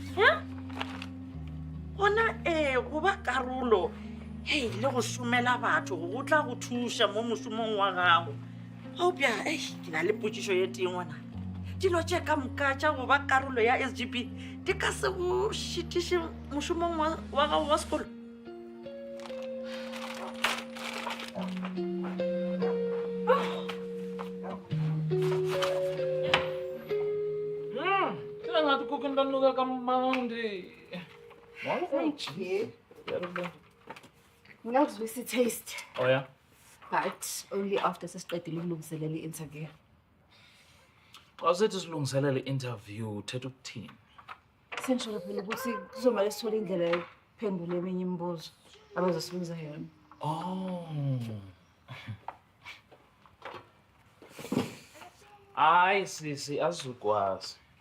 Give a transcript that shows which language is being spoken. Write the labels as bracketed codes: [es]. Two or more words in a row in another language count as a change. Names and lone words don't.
[nso] gona goba karolo hei le go šomela batho go tla go thuša mo mošomong wa gago gaopša ke na le potsišo ye tee ngwana dilo tše ka moka tša goba karolo ya SGB di ka se go šitiše mošomong wa gago wa sekolo [xh] ke ngathi kukho into anuka kamandi [en] Thank you. [zu] Ngingazwisi taste. [en] Oh yeah? But only after [zu] sesiqedile ukulungiselela i-interview. [xh] Xa sithi silungiselele i-interview uthetha ukuthini? [zu] Sengisholo phela ukuthi kuzomele sithole indlela yokuphendula eminye imibuzo abazosibuza yona. Oh. Hayi sisi azukwazi.